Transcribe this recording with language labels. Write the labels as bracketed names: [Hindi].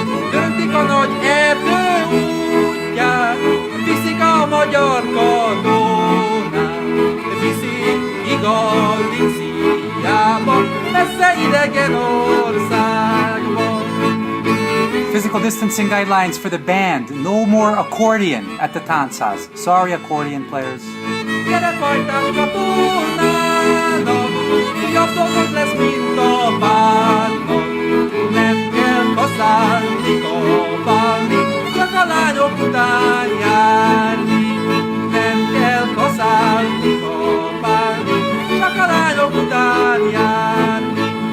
[Hungarian] Döntik a nagy erdő útját, viszik a magyar katonát, viszik Galíciába, messze idegen országba. [English] Physical distancing guidelines for the band. No more accordion at the Táncház. Sorry, accordion players. [Hungarian] Gyere fajtás katonának, jobb dolgod lesz, mint a bánnak. Nem kell kaszálni, kapálni, csak a lányok után járni. Nem kell kaszálni, kapálni, csak a lányok után járni.